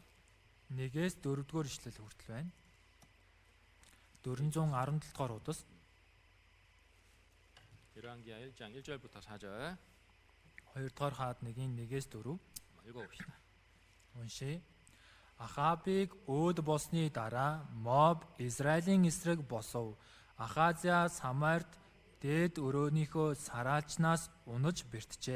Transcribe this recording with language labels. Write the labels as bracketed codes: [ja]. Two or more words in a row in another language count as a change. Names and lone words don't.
[mn] 1-ээс 4-р ишлэл хүртэл байна. 417 дугаар удас [ko] 열왕기하 1장 1절부터 4절 [mn] 2-р хаад нэгийн 1-ээс 4. [ko] 읽어봅시다. [mn] Уншия. Ахабыг өөд болсны дараа Моб Израилийн эсрэг босов. Ахазя Самарт дээд өрөөнийхөө сараачнаас унаж бэртжээ.